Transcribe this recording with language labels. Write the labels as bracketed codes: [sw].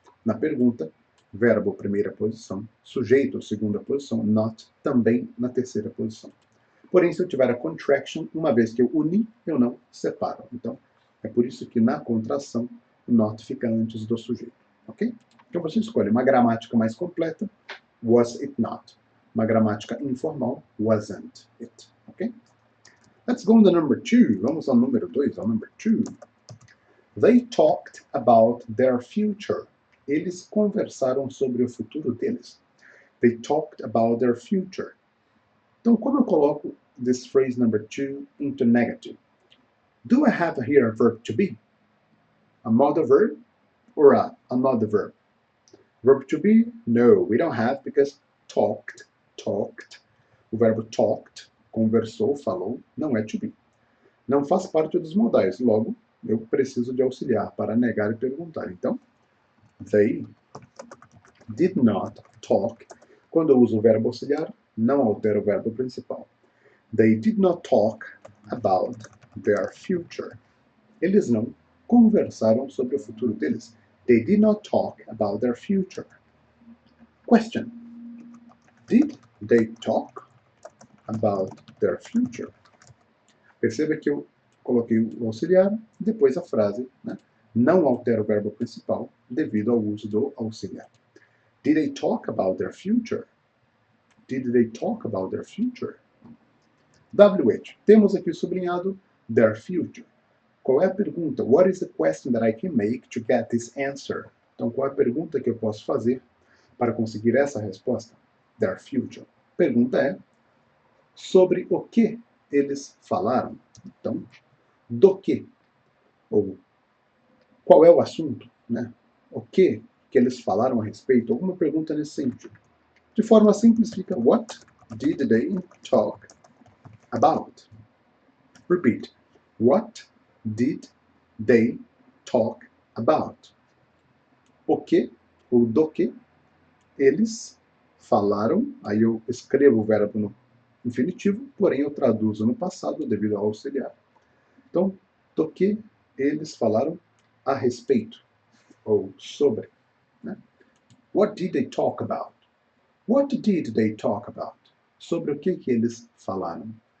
[pt] Na pergunta, verbo, primeira posição, sujeito, segunda posição, not, também na terceira posição. Porém, se eu tiver a contraction, uma vez que eu uni, eu não separo. Então, é por isso que na contração, o not fica antes do sujeito. Ok? Então, você escolhe uma gramática mais completa, was it not. Uma gramática informal, wasn't it. [en] Ok? Let's go on to number 2. [pt] Vamos ao número 2, ao number 2. [en] They talked about their future. [pt] Eles conversaram sobre o futuro deles. [en] They talked about their future. [pt] Então, como eu coloco this phrase number 2 into negative? [en] Do I have here a verb to be? A modal verb or another verb? Verb to be? No, we don't have because talked. [pt] O verbo talked, conversou, falou, não é to be. Não faz parte dos modais, logo, eu preciso de auxiliar para negar e perguntar. [en] Então, they did not talk. [pt] Quando eu uso o verbo auxiliar, não altera o verbo principal. [en] They did not talk about their future. [pt] Eles não conversaram sobre o futuro deles. [en] They did not talk about their future. Question. Did they talk about their future? [pt] Perceba que eu coloquei o auxiliar e depois a frase, né? Não altera o verbo principal devido ao uso do auxiliar. [en] Did they talk about their future? Did they talk about their future? WH. [pt] Temos aqui sublinhado their future. Qual é a pergunta? [en] What is the question that I can make to get this answer? [pt] Então, qual é a pergunta que eu posso fazer para conseguir essa resposta? Their future. Pergunta é sobre o que eles falaram. Então, do que? Ou qual é o assunto? Né? O que eles falaram a respeito? Alguma pergunta nesse sentido. De forma simples fica [en] what did they talk about? Repeat. What did they talk about? [pt] O que ou do que eles falaram, aí eu escrevo o verbo no infinitivo, porém eu traduzo no passado devido ao auxiliar. Então, do que eles falaram a respeito ou sobre. Né? [en] What did they talk about? What did they talk about? [pt] Sobre o que eles falaram?